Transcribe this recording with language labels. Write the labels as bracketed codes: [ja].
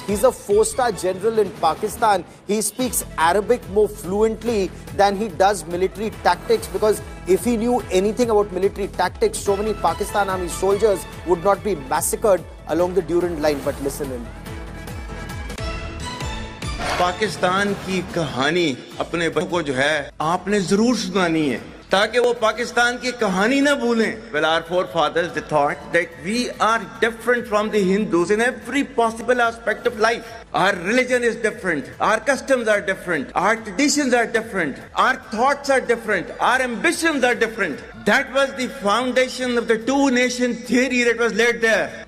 [en] He's a 4-star general in Pakistan. He speaks Arabic more fluently than he does military tactics, because if he knew anything about military tactics, so many Pakistan army soldiers would not be massacred along the Durand line. But listen in. [hi] Pakistan की कहानी अपने बच्चों को जो है आपने जरूर सुनानी है, ताकि वो पाकिस्तान की कहानी ना भूलें. [en] Well, our forefathers, they thought that we are different from the Hindus in every possible aspect of life. Our religion is different, our customs are different, our traditions are different, our thoughts are different, our ambitions are different. That was the foundation of the two-nation theory that was laid there.